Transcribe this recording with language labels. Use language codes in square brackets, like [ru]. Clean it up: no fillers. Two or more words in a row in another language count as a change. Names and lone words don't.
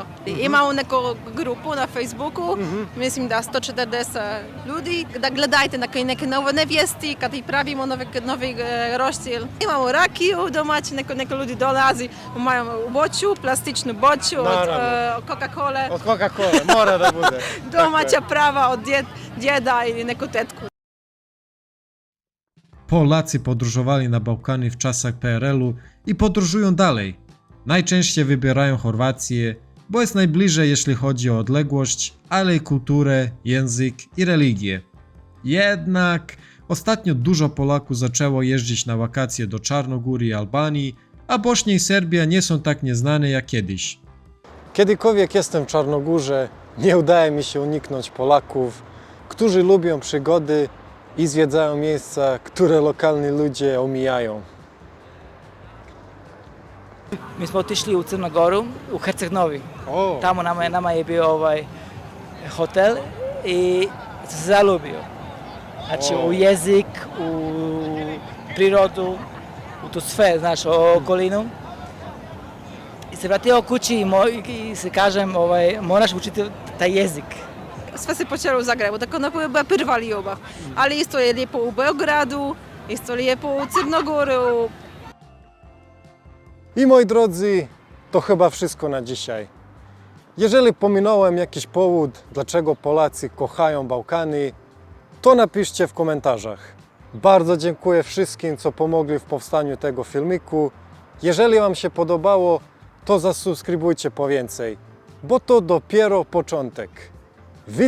[bs] Imamo neku grupu na Facebooku, mislim da 140 ljudi, da gledajte neke nove vijesti kad i pravimo novi roštilj. Imamo rakiju domaći, neko ljudi dolazi, imamo boću, plastičnu boću od Coca-Cole. Od Coca-Cole, mora da bude. Domaća prava od djeda ili neku tetku. [pl] Polacy podróżowali na Bałkany w czasach PRL-u i podróżują dalej. Najczęściej wybierają Chorwację, bo jest najbliżej jeśli chodzi o odległość, ale i kulturę, język i religię. Jednak ostatnio dużo Polaków zaczęło jeździć na wakacje do Czarnogóry i Albanii, a Bośnia i Serbia nie są tak nieznane jak kiedyś. Kiedykolwiek jestem w Czarnogórze, nie udaje mi się uniknąć Polaków, którzy lubią przygody i zwiedzają miejsca, które lokalni ludzie omijają. [bs] Mi smo otišli u Crnu Goru, u Herceg Novi. Tamo nama je bio hotel i sam se zalubio. Znači u jezik, u prirodu, u to sve, znaš, okolinu. I se vratio kući i se kažem, moraš učiti taj jezik. Sve se počelo u Zagrebu, tako ono była prva ljubav. Ali isto je lijepo u Beogradu, isto lijepo u Crnogoru. [pl] I moi drodzy, to chyba wszystko na dzisiaj. Jeżeli pominąłem jakiś powód, dlaczego Polacy kochają Bałkany, to napiszcie w komentarzach. Bardzo dziękuję wszystkim, co pomogli w powstaniu tego filmiku. Jeżeli Wam się podobało, to zasubskrybujcie po więcej, bo to dopiero początek.